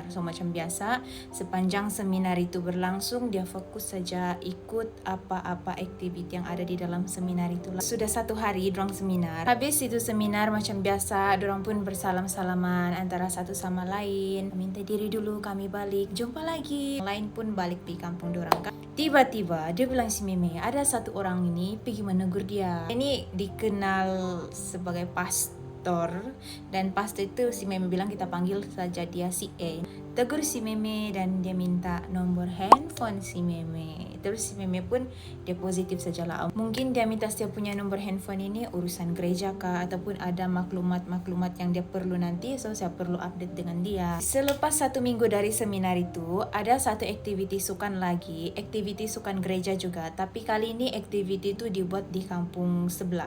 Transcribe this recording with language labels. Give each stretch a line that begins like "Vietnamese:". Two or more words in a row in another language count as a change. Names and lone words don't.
Malay: So macam biasa, sepanjang seminar itu berlangsung, dia fokus saja ikut apa-apa aktiviti yang ada di dalam seminar itu. Sudah satu hari dorang seminar. Habis itu seminar macam biasa, dorang pun bersalam-salaman antara satu sama lain. Minta diri dulu, kami balik, jumpa lagi. Lain pun balik di kampung dorang. Tiba-tiba dia bilang si Meme, ada satu orang ini pergi menegur dia. Ini dikenal sebagai pastor, dan pastor itu si Meme bilang kita panggil saja dia si E. Tegur si Meme dan dia minta nomor handphone si Meme. Terus si Meme pun dia positif sajalah. Mungkin dia minta setiap punya nomor handphone ini urusan gereja kah, ataupun ada maklumat-maklumat yang dia perlu nanti, so saya perlu update dengan dia. Selepas 1 minggu dari seminar itu, ada satu aktiviti sukan lagi, aktiviti sukan gereja juga, tapi kali ini aktiviti itu dibuat di kampung sebelah.